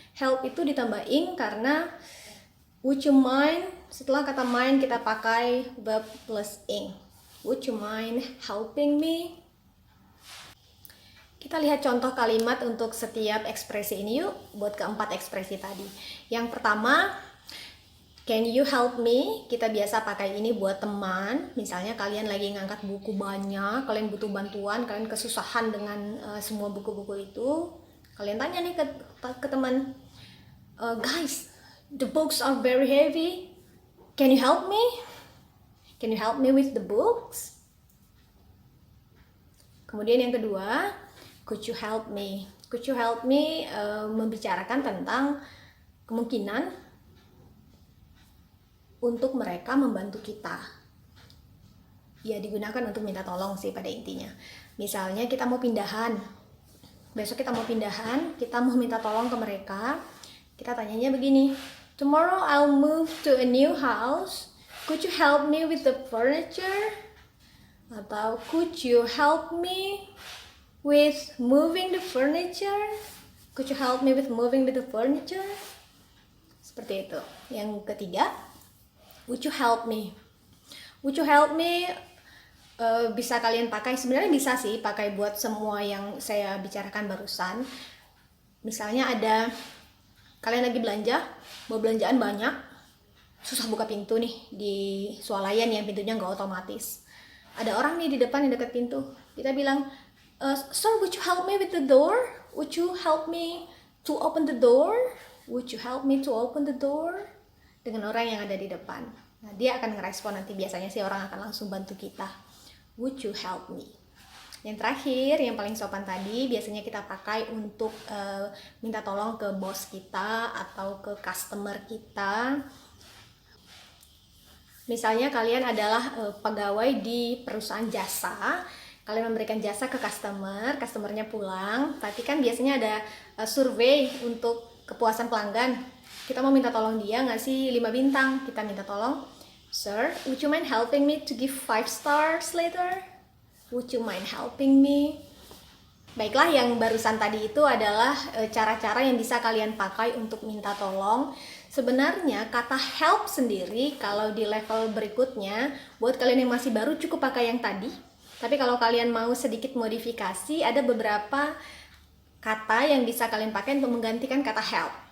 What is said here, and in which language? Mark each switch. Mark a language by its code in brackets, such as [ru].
[id] Help itu ditambahin karena [en] would you mind, [id] setelah kata mind kita pakai verb plus ing. [en] Would you mind helping me? [id] Kita lihat contoh kalimat untuk setiap ekspresi ini yuk, buat keempat ekspresi tadi. Yang pertama, [en] can you help me? [id] Kita biasa pakai ini buat teman. Misalnya kalian lagi ngangkat buku banyak, kalian butuh bantuan, kalian kesusahan dengan semua buku-buku itu. Kalian tanya nih ke teman, [en] guys, the books are very heavy. Can you help me? Can you help me with the books? [id] Kemudian yang kedua, [en] could you help me? [id] Could you help me membicarakan tentang kemungkinan untuk mereka membantu kita. Ya, digunakan untuk minta tolong sih pada intinya. Misalnya kita mau pindahan. Besok kita mau pindahan, kita mau minta tolong ke mereka. Kita tanyanya begini, [en] tomorrow I'll move to a new house. Could you help me with the furniture? Atau could you help me with moving the furniture? Could you help me with moving the furniture? [id] Seperti itu. Yang ketiga, [en] would you help me? Would you help me? [id] Bisa kalian pakai, sebenarnya bisa sih pakai buat semua yang saya bicarakan barusan. Misalnya ada kalian lagi belanja, mau belanjaan banyak, susah buka pintu nih di swalayan yang pintunya nggak otomatis. Ada orang nih di depan yang dekat pintu. Kita bilang, [en] sir, would you help me with the door? Would you help me to open the door? Would you help me to open the door? [id] Dengan orang yang ada di depan. Nah, dia akan ngerespon nanti, biasanya sih orang akan langsung bantu kita. [en] Would you help me? [id] Yang terakhir, yang paling sopan tadi, biasanya kita pakai untuk minta tolong ke bos kita atau ke customer kita. Misalnya kalian adalah pegawai di perusahaan jasa, kalian memberikan jasa ke customer, customernya pulang, tapi kan biasanya ada survei untuk kepuasan pelanggan. Kita mau minta tolong dia ngasih 5 bintang, kita minta tolong, [en] sir, would you mind helping me to give 5 stars later? Would you mind helping me? [id] Baiklah, yang barusan tadi itu adalah cara-cara yang bisa kalian pakai untuk minta tolong. Sebenarnya kata help sendiri kalau di level berikutnya, buat kalian yang masih baru cukup pakai yang tadi. Tapi kalau kalian mau sedikit modifikasi, ada beberapa kata yang bisa kalian pakai untuk menggantikan kata help.